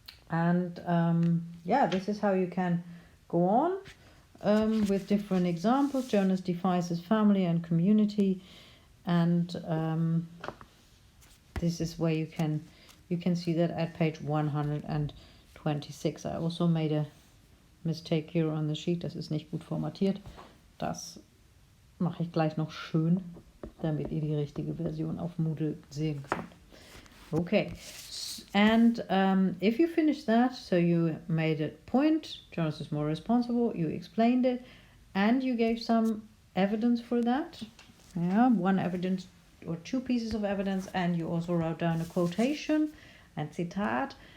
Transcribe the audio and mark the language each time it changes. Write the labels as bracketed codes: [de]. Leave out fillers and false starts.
[en] And yeah, this is how you can go on with different examples. Jonas defies his family and community, and this is where you can see that at page 126. I also made a mistake here on the sheet. [de] Das ist nicht gut formatiert. Das mache ich gleich noch schön, damit ihr die richtige Version auf Moodle sehen könnt. [en] Okay, and if you finish that, so you made a point, Jonas is more responsible, you explained it, and you gave some evidence for that. Yeah, one evidence or two pieces of evidence, and you also wrote down a quotation and Zitat.